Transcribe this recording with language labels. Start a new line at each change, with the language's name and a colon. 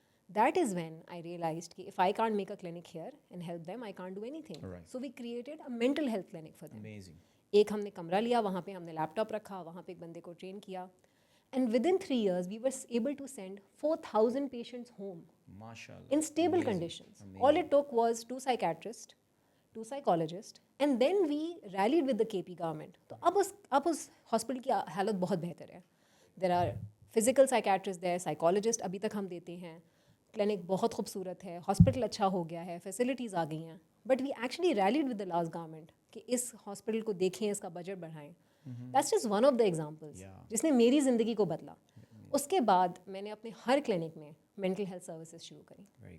English: That is when I realised کہ if I can't make a clinic here and help them, I can't do anything. So we created a mental health clinic for them.
Urdu: ایک ہم نے کمرہ لیا, وہاں پہ ہم نے لیپ ٹاپ رکھا, وہاں پہ ایک بندے کو ٹرین کیا,
English: And with in 3 years we were able to send 4,000 patients home in stable conditions. All it took was 2 psychiatrists, 2 psychologists, and then we rallied with the KP government.
Urdu: تو اب اس ہاسپٹل کی حالت بہت بہتر ہے.
English: There are physical psychiatrists there, psychologists
Urdu: ابھی تک ہم دیتے ہیں. کلینک بہت خوبصورت ہے, ہاسپٹل اچھا ہو گیا ہے, فیسلٹیز آ گئی ہیں.
English: but we actually rallied with the last government
Urdu: کہ اس ہاسپٹل کو دیکھیں, اس کا بجٹ بڑھائیں.
English: that's just one of the examples
Urdu: جس نے میری زندگی کو بدلا. اس کے بعد میں نے اپنے ہر کلینک میں مینٹل ہیلتھ سروسز شروع کریں.